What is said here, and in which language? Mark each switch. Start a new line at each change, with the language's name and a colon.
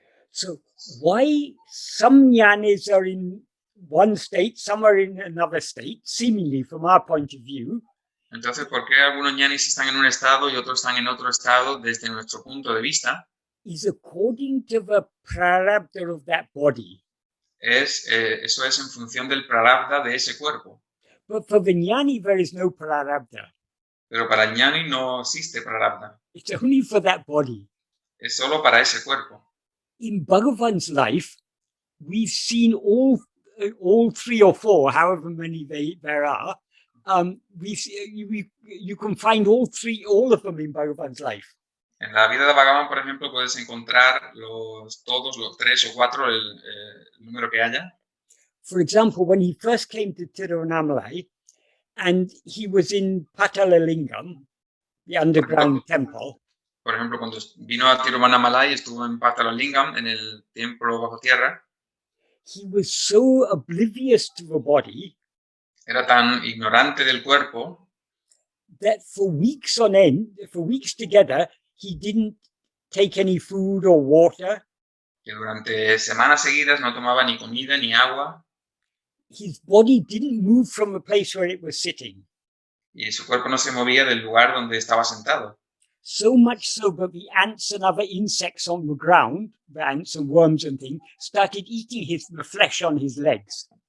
English: So why some jnanis are in one state, some are in another state, seemingly from our point of view?
Spanish: Entonces, ¿por qué algunos jnanis están en un estado y otros están en otro estado desde nuestro punto de vista?
English: Is according to the prarabdha of that body.
Spanish: Eso es en función del prarabdha de ese cuerpo.
English: But for the jnani there is no prarabdha.
Spanish: Pero para el jnani no existe prarabdha.
English: It's only for that body.
Spanish: Es solo para ese cuerpo.
English: In Bhagavan's life, we've seen all 3 or 4, however many there are. You can find all of them in Bhagavan's life.
Spanish: En la vida de Bhagavan, por ejemplo, puedes encontrar todos los 3 o 4, el número que haya.
English: For example, when he first came to Tiruvannamalai, and he was in Patalalingam, the underground temple.
Spanish: Por ejemplo, cuando vino a Tiruvannamalai, estuvo en Patalalingam, en el templo bajo tierra.
English: He was so oblivious to the body.
Spanish: Era tan ignorante del cuerpo.
English: That for weeks on end, for weeks together, he didn't take any food or water.
Spanish: Que durante semanas seguidas no tomaba ni comida ni agua.
English: His body didn't move from the place where it was sitting.
Spanish: Y su cuerpo no se movía del lugar donde estaba sentado.
English: So much so that the ants and other insects on the ground, the ants and worms and things, started eating the flesh on his legs.